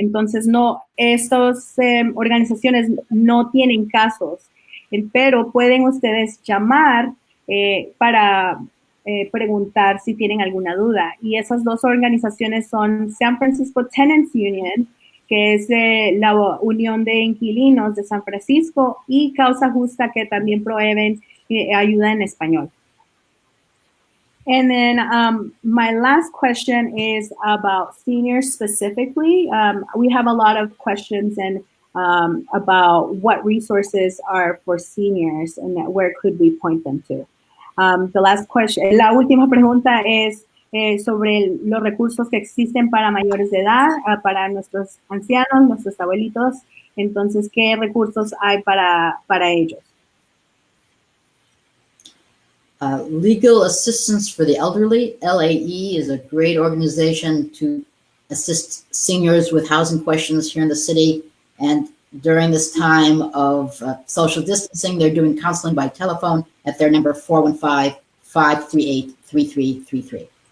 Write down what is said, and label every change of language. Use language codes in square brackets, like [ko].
[es] Entonces, estas organizaciones no tienen casos, pero pueden ustedes llamar para preguntar si tienen alguna duda. Y esas dos organizaciones son San Francisco Tenants Union, que es la Unión de Inquilinos de San Francisco, y Causa Justa, que también proveen ayuda en español. [en] And then my last question is about seniors specifically. We have a lot of questions and about what resources are for seniors and where could we point them to. The last question, [es] la última pregunta es sobre los recursos que existen para mayores de edad, para nuestros ancianos, nuestros abuelitos. Entonces, ¿qué recursos hay para ellos? [en] Legal Assistance for the Elderly, LAE, is a great organization to assist seniors with housing questions here in the city. And during this time of social distancing, they're doing counseling by telephone at their number 415-538-3333.